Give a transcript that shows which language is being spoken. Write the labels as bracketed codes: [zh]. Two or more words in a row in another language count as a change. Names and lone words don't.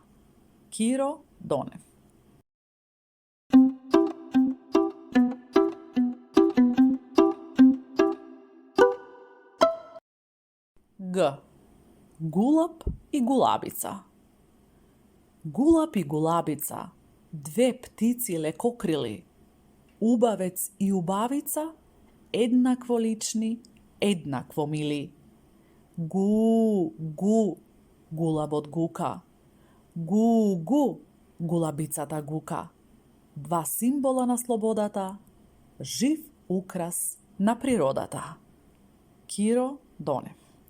[mk] Киро Донев. Г. Гулаб и гулабица. Гулаб и гулабица, две птици лекокрили, убавец и убавица, еднакво лични, еднакво мили. Гу, гу, гулабот гука. Гу, гу, гулабицата гука. Два символа на слободата, жив украс на природата. Киро Донев.